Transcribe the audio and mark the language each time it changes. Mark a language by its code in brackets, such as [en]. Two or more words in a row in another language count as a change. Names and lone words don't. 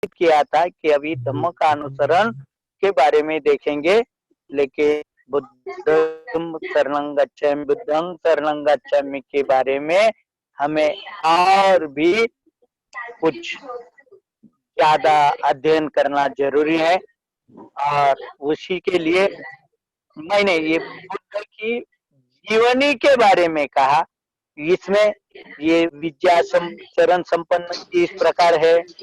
[hi] किया था कि अभी धम्म का अनुसरण के बारे में देखेंगे, लेकिन [pi] बुद्धं शरणं गच्छामि बुद्धं शरणं गच्छामि [hi] के बारे में हमें और भी कुछ ज्यादा अध्ययन करना जरूरी है। और उसी के लिए मैंने ये बुद्ध की जीवनी के बारे में कहा। इसमें ये [pi] विद्या चरण संपन्न [hi] इस प्रकार है।